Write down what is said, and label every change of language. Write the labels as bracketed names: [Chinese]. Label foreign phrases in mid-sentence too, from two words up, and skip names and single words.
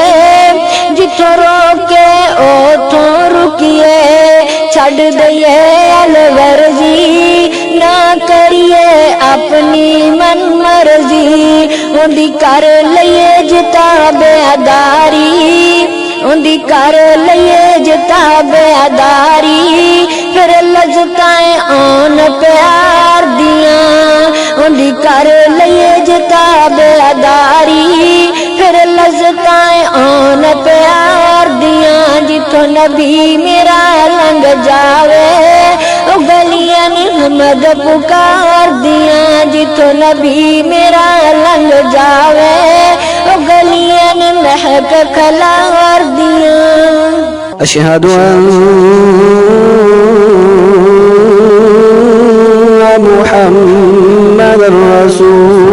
[Punjabi] جتھوں روکے اوتھوں رکیے چھڈ دئیے الغرضی نہ کریے اپنی من مرضی اندی کر لئیے جتا بیاداری اندی کر لئیے جتا بیاداری پھر لذتائیں آن پیار دیاں اندی کر لئیے جتا بیاداری لذتائیں آن پیار دیاں جتھوں نبی میرا لنگ جاوے او گلیاں حمد پکار دیاں جتھوں نبی میرا لنگ جاوے او گلیاں مہک کھلار دیاں [Arabic] اشہد ان محمد رسول